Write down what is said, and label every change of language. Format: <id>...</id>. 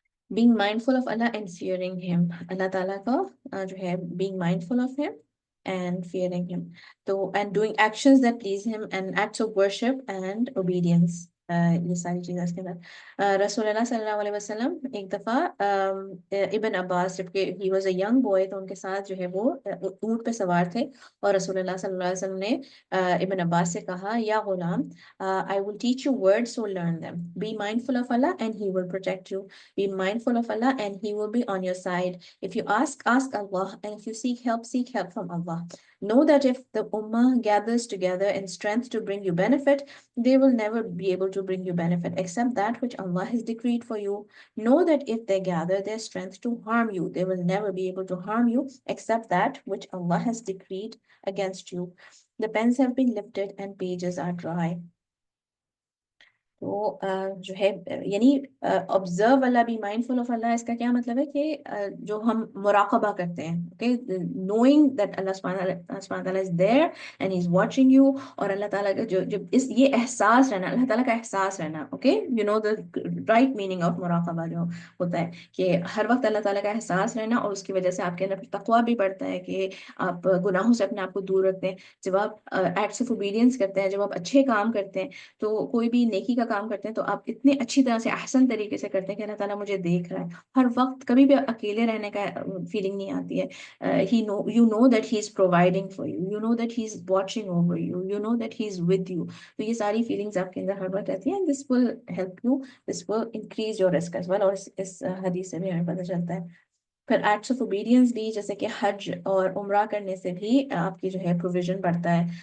<en>being mindful of Allah and fearing him.</en> <ur>اللہ تعالیٰ کا جو ہے</ur> <en>being mindful of him and fearing him. تو and doing actions that please him and acts of worship and obedience.</en> <ur>یہ ساری چیزیں اس کے اندر رسول اللہ صلی اللہ علیہ وسلم ایک دفعہ ابن عباس جبکہ</ur> <en>he was a young boy</en> <ur>تو ان کے ساتھ جو ہے وہ اونٹ پہ سوار تھے، اور رسول اللہ صلی اللہ علیہ وسلم نے ابن عباس سے کہا یا Ghulam</ur> <en>I will teach you words so learn them. Be mindful of Allah and he will protect you. Be mindful of Allah and he will be on your side. If you ask Allah, and if you seek help from Allah. Know that if the ummah gathers together in strength to bring you benefit, they will never be able to bring you benefit except that which Allah has decreed for you. Know that if they gather their strength to harm you, they will never be able to harm you except that which Allah has decreed against you. The pens have been lifted and pages are dry.</en> <ur>تو جو ہے یعنی</ur> <en>observe Allah, be mindful of Allah،</en> <ur>اس کا کیا مطلب ہے کہ جو ہم مراقبہ کرتے ہیں،</ur> <en>okay, knowing that Allah subhanahu wa ta'ala is there and he's watching you،</en> <ur>اور اللہ تعالیٰ کا جو یہ احساس رہنا، اللہ تعالیٰ کا احساس رہنا، okay,</ur> <en>you know the right meaning of</en> <ur>مراقبہ جو ہوتا ہے کہ ہر وقت اللہ تعالیٰ کا احساس رہنا، اور اس کی وجہ سے آپ کے اندر تقویٰ بھی بڑھتا ہے کہ آپ گناہوں سے اپنے آپ کو دور رکھتے ہیں. جب آپ ایکٹس آف اوبیڈینس کرتے ہیں، جب آپ اچھے کام کرتے ہیں، تو کوئی بھی نیکی کا کام کرتے ہیں تو آپ اتنے اچھی طرح سے احسن طریقے سے کرتے ہیں کہ اللہ تعالیٰ مجھے دیکھ رہا ہے. ہر وقت کبھی بھی اکیلے رہنے کا فیلنگ نہیں آتی ہے.</ur> <en>you know that he is providing for you, you know that he is watching over you, you know that he is with you.</en> <ur>تو یہ ساری فیلنگز آپ کے اندر ہر وقت رہتی ہیں.</ur> <en>and this will help you, this will increase your risk as well.</en> <ur>اور اس حدیث سے بھی ہمیں پتہ چلتا ہے. پھر ایکٹس آف اوبیڈینس بھی، جیسے کہ حج اور عمرہ کرنے سے بھی آپ کی جو ہے پروویژن بڑھتا ہے.</ur>